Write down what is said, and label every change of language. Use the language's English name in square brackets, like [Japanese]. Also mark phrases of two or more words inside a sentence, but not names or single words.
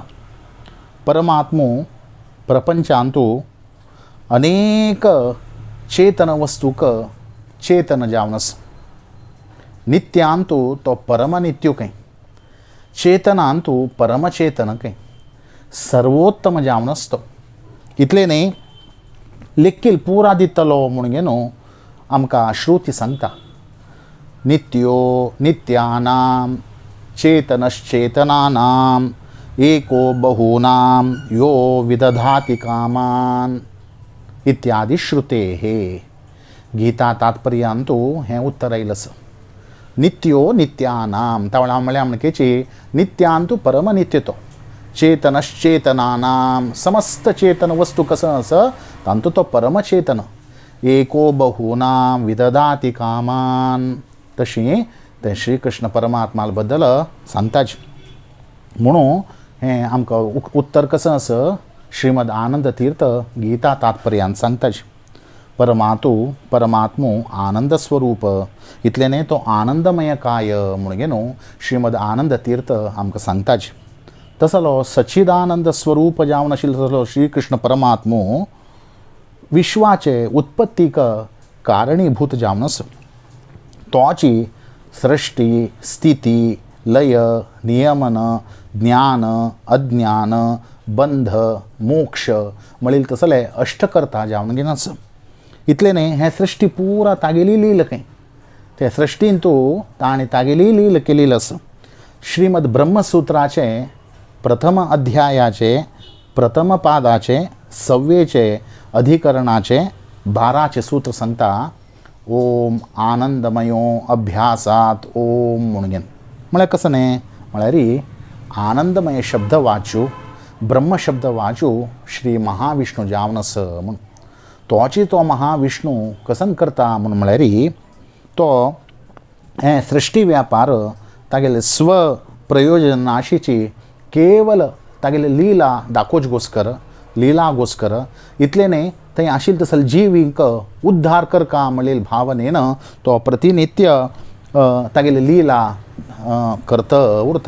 [Konkani] परमात्मो प्रपंचांतू अनेक चेतन वस्तूक चेतन जावन आसा. नित्यांतू तो परमनित्यूकय, चेतनांतू परमचेतनकय, सर्वोत्तम जावन आसा तो. इतले न्ही, लेखील पुरा दितलो म्हूण घेवन आमकां श्रुती सांगता. [Sanskrit] नित्यो नित्यानां चेतनश्चेतनानां एको बहूनां यो विदधाति कामान् इत्यादी श्रुतेः. [Konkani] गीता तात्पर्यांतू हें उत्तर आयिल्लें आसा. [Sanskrit] नित्यो नित्यानां [Konkani] तावळा म्हळ्यार म्हणकेची नित्यांतू परमनित्य तो. चेतनश्चेतनानां समस्त चेतन वस्तू कसं आसा तांतू तो परमचेतन. [Sanskrit] एको बहूनां विदधाति कामान्. [Konkani] तशी ते श्री कृष्ण परमात्मा बद्दल सांगताच म्हणून हें आमकां उत्तर कसं आसा श्रीमद आनंद तीर्थ गीता तात्पर्यांत सांगताच. परमात्मो आनंद स्वरूप. इतले न्ही, तो आनंदमय काय म्हूण घेवन श्रीमद आनंद तीर्थ आमकां सांगताच. तसलो सच्चिदानंद स्वरूप जावन आशिल्लो तसलो श्री कृष्ण परमात्मो विश्वाचे उत्पत्तीक कारणीभूत जावन आसा. तोची सृष्टी स्थिती लय नियमन ज्ञान अज्ञान बंध मोक्ष म्हणील तसले अष्टकर्ता जावन घेवन आसा. इतले न्ही, हें सृश्टी पुरा तागेली लील खंय. ते सृश्टीन तूं ताणें तागेली लील केलेली आसा. श्रीमद ब्रह्मसूत्राचे प्रथम अध्यायाचे प्रथम पादाचे 6वेचे अधिकरणाचे 12चे सूत्र सांगता [Sanskrit] ओम आनंदमयो अभ्यासात ओम [Konkani] म्हणून घेवन. म्हळ्यार कसं न्ही, म्हळ्यार आनंदमय शब्द वाचू ब्रह्म शब्द वाचू श्री महाविष्णू जावन आसा म्हूण. तोची तो महाविष्णू कसन करता म्हूण म्हळ्यार तो हें सृश्टी व्यापार तागेले स्व प्रयोजनाशीची केवल तागेले लीला दाखोवच घोस्कर लीला घोस्कर. इतले न्ही, थंय आशिल्ले तसले जिवींक उद्धार करता म्हणलेले भावनेन तो प्रतिनित्य तागेली लीला करता उरता.